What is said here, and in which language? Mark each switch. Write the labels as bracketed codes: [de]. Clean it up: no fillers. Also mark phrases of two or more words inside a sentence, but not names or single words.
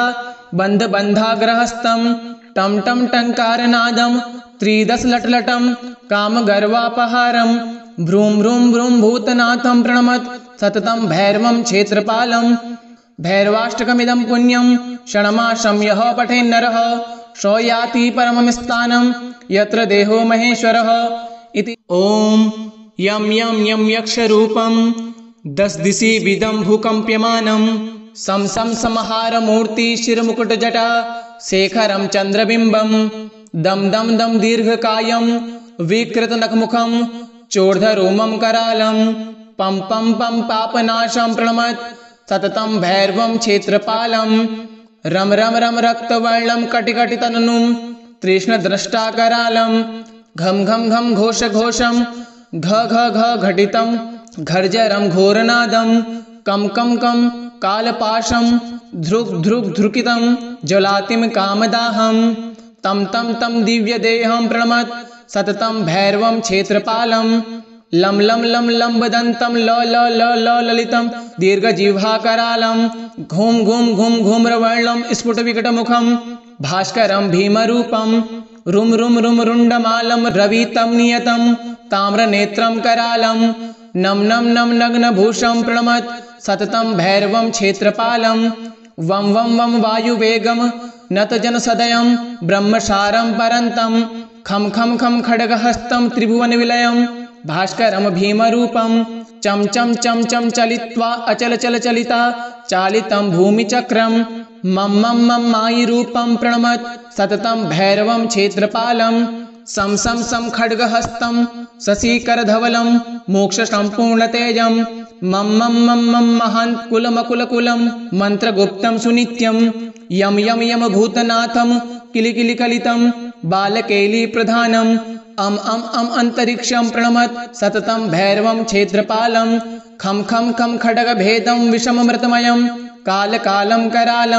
[sa] बन्धबन्धाग्रहस्थं टं टं टङ्कारनादं त्रिदशलटलटं कामगर्वापहारं भ्रूं भ्रूं भ्रूं भूतनाथं प्रणमत् सततं भैरवं क्षेत्रपालं भैरवाष्टकमिदं पुण्यं क्षणमाशं यः पठेन्नरः स याति परमं स्थानं यत्र देहो महेश्वरः इति। ॐ यं यं यं यक्षरूपं दशदिशि विदं भूकम्प्यमानं सं सं संहारमूर्ति शिरमुकुटजटा शेखरं चन्द्रबिम्बं दं दं दं दीर्घकायं विकृतनखमुखं चोर्धरोमं करालं पं पं पं पापनाशं प्रणमत् सततं भैरवं क्षेत्रपालं रम रम रम रक्तवर्णं कटिकटितननुं तृष्णद्रष्टाकरालं घम घम घम घोष घोषं घ घ घ घटितं घर्जरं घोरनादं कं कं कं कालपाशं ध्रुक् ध्रुक् ध्रुकितं ज्वलातिं कामदाहं तं तं तं दिव्यदेहं प्रणमत् सततं भैरवं क्षेत्रपालं लं लं लं लम्बदन्तं ल ल ल ल ललितं दीर्घजिह्वाकरालं घूं घूं घूं घूम्रवर्णं स्फुटविकटमुखं भास्करं भीमरूपं रुम रुम रुम रुण्डमालं रवितं नियतं ताम्रनेत्रं करालं नम नम नम नग्नभूषं प्रणमत् सततं भैरवं क्षेत्रपालं वं वं वं वायुवेगं नतजनसदयं ब्रह्मसारं परन्तं खं खं खं खड्गहस्तं त्रिभुवनविलयं भास्करं भीमरूपं चं चं चं चं चलित्वा अचलचलचलिता चालितं भूमिचक्रं मं मं मं मायिरूपं प्रणमत् सततं भैरवं क्षेत्रपालं सं सं सं खड्गहस्तं शशिकरधवलं मोक्षसम्पूर्णतेजं मं मं मं मं महान्कुलमकुलकुलं मन्त्रगुप्तं सुनित्यं यं यं यं भूतनाथं किलिकिलिकलितं बालकेलीप्रधानम् अं अन्तरिक्षं प्रणमत् सततं भैरवं क्षेत्रपालं खं खं खं खड्गभेदं विषममृतमयं कालकालं करालं